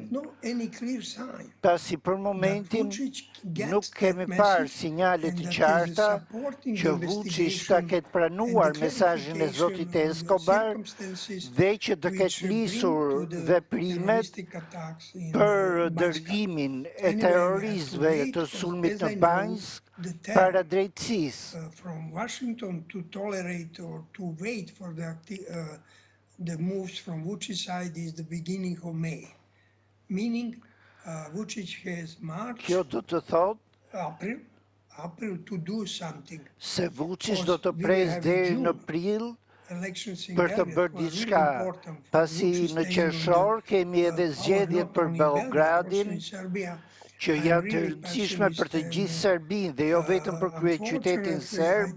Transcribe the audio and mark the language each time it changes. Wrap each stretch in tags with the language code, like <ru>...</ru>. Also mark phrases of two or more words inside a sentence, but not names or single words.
<sq>pasi për momentin nuk kemi parë sinjalet të qarta që Vučić ta ketë pranuar mesazhin e zotit Escobar dhe që të ketë nisur veprimet për dërgimin e terroristëve të sulmit në Banjsk para drejtësisë.</sq> <en>From Washington to tolerate or to wait for the moves from Vučić's side is the beginning of May, meaning Vučić has March,</en> <sq>Kjo do të thotë</sq> <en>April to do something.</en> <sq>Se Vučić do të presë deri në prill për të bërë diçka, pasi në qershor kemi edhe zgjedhjet për Beogradin, që janë të rëndësishme për të gjithë Serbinë dhe jo vetëm për kryeqytetin serb.</sq>